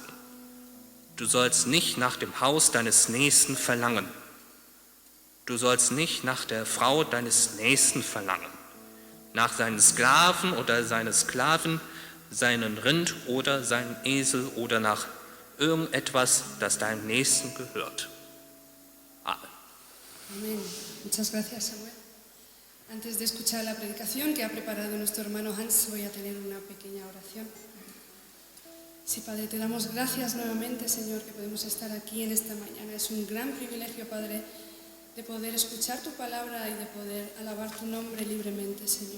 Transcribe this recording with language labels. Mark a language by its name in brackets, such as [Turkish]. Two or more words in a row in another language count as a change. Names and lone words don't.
[German] Du sollst nicht nach dem Haus deines Nächsten verlangen. Du sollst nicht nach der Frau deines Nächsten verlangen, nach seinen Sklaven oder seiner Sklavin, seinen Rind oder seinen Esel oder nach irgendetwas, das deinem Nächsten gehört. Amen. [Spanish] Amén. Muchas gracias, Samuel. Antes de escuchar la predicación que ha preparado nuestro hermano Hans, voy a tener una pequeña oración. Sí, Padre, te damos gracias nuevamente, Señor, que podemos estar aquí en esta mañana. Es un gran privilegio, Padre, de poder escuchar tu palabra y de poder alabar tu nombre libremente, Señor.